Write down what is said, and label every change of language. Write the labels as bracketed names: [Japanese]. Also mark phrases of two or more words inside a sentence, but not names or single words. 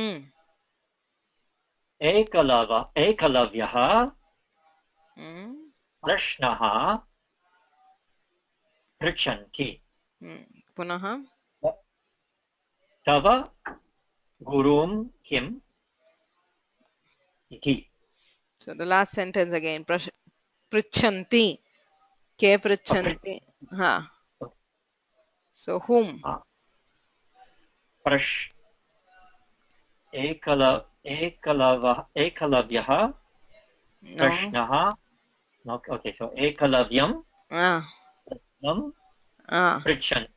[Sanskrit] एकलव्यः प्रश्नः पृच्छन्ति पुनः तव गुरुं किम् इति. [English] So the last sentence again. [Sanskrit] पृच्छन्ति के पृच्छन्ति. Ha. [English] So whom? [Sanskrit] एकलव्यः प्रश्नः. [English] Okay, so [Sanskrit] एकलव्यं पृच्छन्ति.